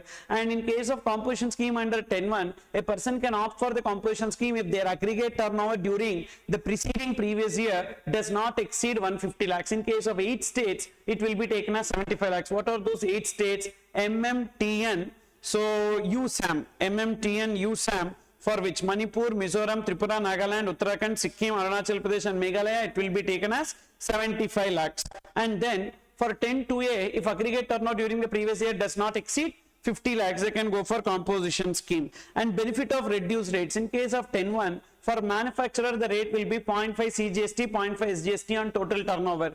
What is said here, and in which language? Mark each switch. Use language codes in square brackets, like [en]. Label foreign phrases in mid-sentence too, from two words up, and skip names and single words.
[en] And in case of composition scheme under 10(1), a person can opt for the composition scheme if their aggregate turnover during the preceding previous year does not exceed 150 lakhs. In case of 8 states, it will be taken as 75 lakhs. What are those 8 states? MMTN, so USAM, MMTN, USAM, for which Manipur, Mizoram, Tripura, Nagaland, Uttarakhand, Sikkim, Arunachal Pradesh and Meghalaya, it will be taken as 75 lakhs. And then for 10-2A, if aggregate turnover during the previous year does not exceed 50 lakhs, they can go for composition scheme. And benefit of reduced rates. In case of 10-1, for manufacturer, the rate will be 0.5 CGST, 0.5 SGST on total turnover.